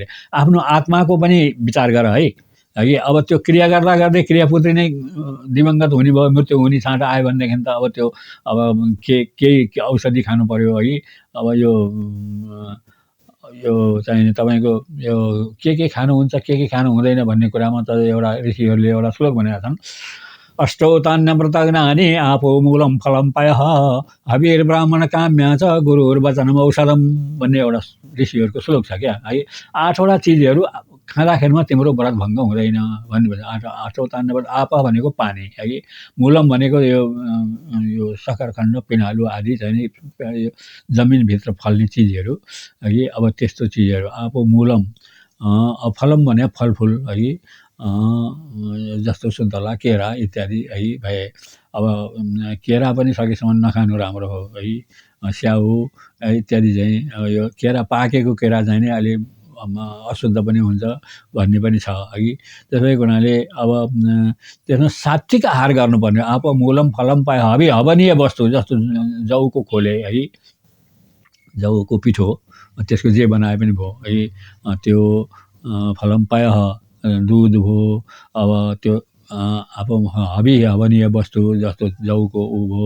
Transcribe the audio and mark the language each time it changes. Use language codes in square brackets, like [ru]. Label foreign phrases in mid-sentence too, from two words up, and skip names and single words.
[ne] आफ्नो आत्माको पनि विचार गर है। अब त्यो क्रिया गर्दा गर्दै क्रियापुत्री नै दिवंगत हुने भयो, मृत्यु हुने छाँट आयो भनेदेखि त अब त्यो अब केही औषधि खानु पर्यो है। अब यो चाहिँ तपाईँको यो के खानुहुन्छ के खानु हुँदैन भन्ने कुरामा त एउटा ऋषिहरूले एउटा श्लोक भनेका छन्। [sa] अष्टौतान्यव्रतग्नानि आपो मूलं फलं पयः हविर्ब्राह्मण काम्या च गुरुर्वचनम् औषधम् [ne] भन्ने एउटा ऋषिहरूको श्लोक छ क्या है। 8वटा चिजहरू खाँदाखेरिमा तिम्रो व्रत भङ्ग हुँदैन भन्नुभयो। 8औँ व्रत आप भनेको पानी है, मूलम भनेको यो सकरखण्ड पिनालु आदि चाहिँ यो जमिनभित्र फल्ने चिजहरू है। अब त्यस्तो चिजहरू [sa] आपो मूलम। [ne] फलम भने फलफुल है, जस्तो सुन्तला केरा इत्यादि है भए। अब केरा पनि सकेसम्म नखानु राम्रो हो है। स्याउ इत्यादि चाहिँ यो केरा पाकेको केरा चाहिँ नै अलि अशुद्ध पनि हुन्छ भन्ने पनि छ है। त्यसैको हुनाले अब त्यसमा सात्विक आहार गर्नुपर्ने। [sa] आप मूलम फलम पाए [ne] हवनीय वस्तु जस्तो जौको खोले है, जौको पिठो त्यसको जे बनाए पनि भयो है। त्यो [sa] फलम पाय [ne] दुध भयो। अब त्यो अब हवनीय वस्तु जस्तो जौको ऊ भयो।